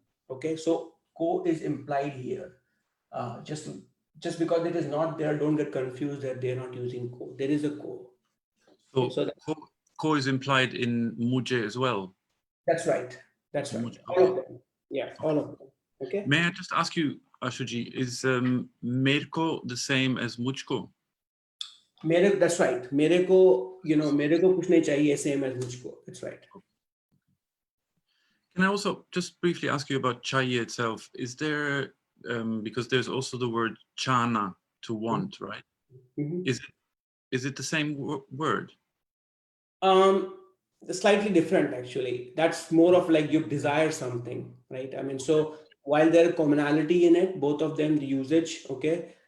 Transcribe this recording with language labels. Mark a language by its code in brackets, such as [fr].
[en] Okay, so ko is implied here. Just because it is not there, don't get confused that they're not using ko. There is a ko. So, So ko is implied in mujhe as well. That's right. That's right. [hi] Mujhe, [en] All of them. Yeah, all of them. Okay. May I just ask you, Ashuji, is merko the same as mujhko? That's right. [hi] मेरे को कुछ नहीं चाहिए, [en] same as [hi] मुझको. [en] That's right. Can I also just briefly ask you about chahiye itself? Is there, because there's also the word chana, to want, right? Mm-hmm. Is it the same word? Slightly different actually. That's more of like you desire something, right? I mean, so while there is commonality in it, both of them, the usage, okay.